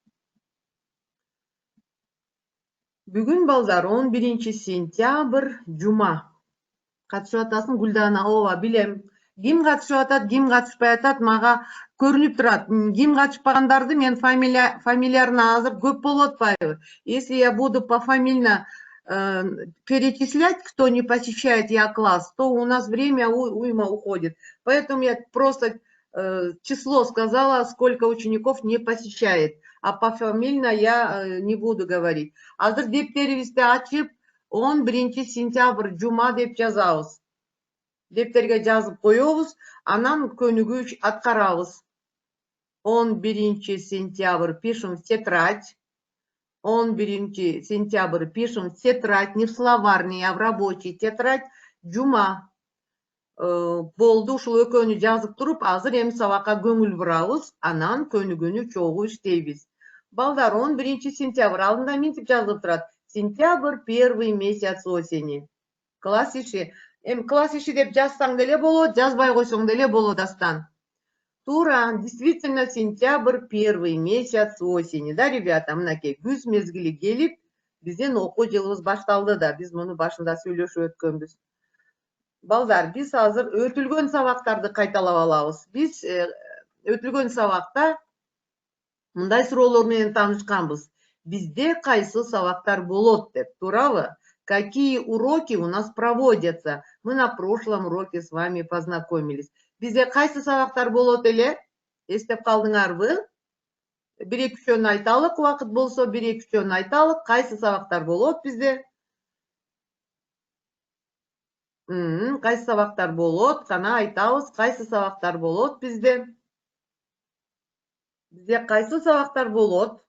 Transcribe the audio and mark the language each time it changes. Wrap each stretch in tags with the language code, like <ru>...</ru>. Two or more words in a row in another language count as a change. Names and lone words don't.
<ky>Бүгүн балдар 11 сентябрь жума. Катышып атасың Гүлдана? Ооба, билем. Ким катышып атат, ким катышпай атат, мага көрүнүп турат. Ким катышпагандарды мен фамилияны азыр көп болуп атпайбы?</ky> <ru>Если я буду пофамильно перечислять, кто не посещает Я класс, то у нас время уйма уходит. Поэтому я просто число сказала, сколько учеников не посещает. А пофамильно я не буду говорить.</ru> <ky>Азыр дептерибизди ачып, 11 сентябрь жума деп жазабыз. Дептерге жазып коебуз, анан көнүгүү аткарабыз.</ky> <ru>11 сентябрь пишем в тетрадь. 11 сентябрь пишем в тетрадь, не в словарный, а в рабочий тетрадь.</ru> <ky>Жума. Болду, ушул экөөнү жазып туруп, азыр эми сабакка көңүл бурабыз, анан көнүгүүнү чогуу иштейбиз. Балдар, 11 сентябрь алдында мынтип жазылып турат.</ky> <ru>Сентябрь — первый месяц осени.</ru> <ky>Класс иши. Класс иши деп жазсаң деле болот, жазбай койсоң деле болот астан. Тура,</ky> <ru>действительно, сентябрь — первый месяц осени. Да, ребята,</ru> <ky>мынакей күз мезгили келип, биздин окуу жылыбыз башталды да, биз муну башында сүйлөшүп өткөнбүз. Балдар, биз азыр өтүлгөн сабактарды кайталап алабыз. Биз өтүлгөн сабакта мындай суроолор менен таанышканбыз. Бизде кайсы сабактар болот деп, туурабы?</ky> <ru>Какие уроки у нас проводятся? Мы на прошлом уроке с вами познакомились.</ru> <ky>Бизде кайсы сабактар болот эле? Эстеп калдыңарбы? Бир-эки үчөөнү айталык, убакыт болсо бир-эки үчөөнү айталык. Кайсы сабактар болот бизде? Кайсы сабактар болот? Кана айтабыз, кайсы сабактар болот бизде? Бизде кайсы сабактар болот?</ky>